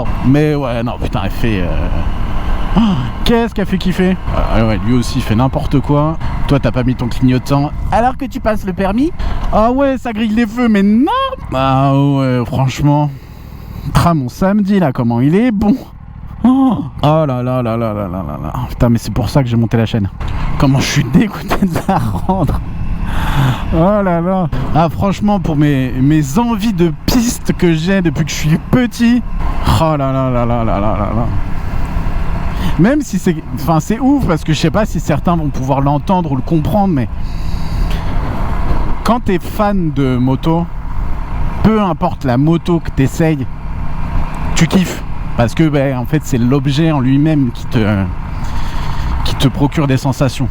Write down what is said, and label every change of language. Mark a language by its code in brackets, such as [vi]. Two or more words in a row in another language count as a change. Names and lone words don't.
[fr] Mais ouais, non putain, elle fait... Qu'est-ce qu'elle fait kiffer. Ouais, lui aussi il fait n'importe quoi. Toi t'as pas mis ton clignotant alors que tu passes le permis. Ah ouais, ça grille les feux, mais non. Ah ouais, franchement. Mon samedi là, comment il est bon. Oh là là là là là là là là. Putain, mais c'est pour ça que j'ai monté la chaîne. Comment je suis dégoûté de la rendre. Oh là là. Ah franchement, pour mes envies de piste que j'ai depuis que je suis petit. Oh là là là là là là là là. Même si c'est... Enfin, c'est ouf parce que je sais pas si certains vont pouvoir l'entendre ou le comprendre, mais... Quand t'es fan de moto, peu importe la moto que t'essayes, tu kiffes. Parce que, en fait, c'est l'objet en lui-même qui te procure des sensations.